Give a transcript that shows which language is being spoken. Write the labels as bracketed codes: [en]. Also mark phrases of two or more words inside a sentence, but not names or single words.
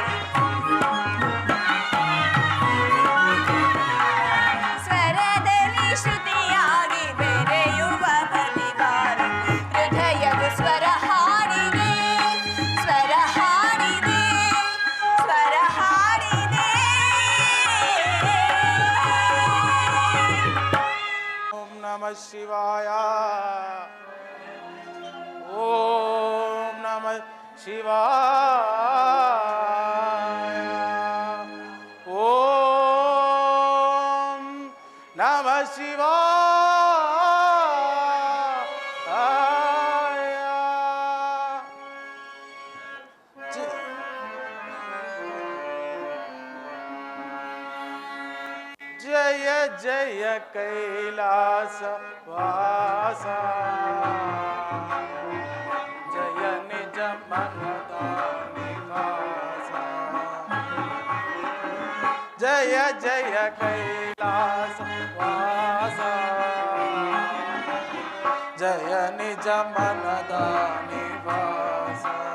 [kn] ಸ್ವರದಲ್ಲಿ ಶ್ರುತಿಯಾಗಿ ಬೆರೆಯುವ ಪ್ರತಿಭಾರ ಹೃದಯವು ಸ್ವರ ಹಾಡಿದೆ ಸ್ವರ ಹಾಡಿದೆ ಸ್ವರ ಹಾಡಿದೆ [sa] ಓಂ ನಮಃ ಶಿವಾಯ ಓಂ ನಮಃ ಶಿವಾಯ ಓಂ ನಮಃ ಶಿವಾಯ [kn] ಜಯ ಜಯ ಕೈಲಾಸ ವಾಸ ಜಯ ನಿಜ ಮನದ ನಿವಾಸ ಜಯ ಜಯ ಕೈಲಾಸ ವಾಸ ಜಯ ನಿಜ ಮನದ ನಿವಾಸ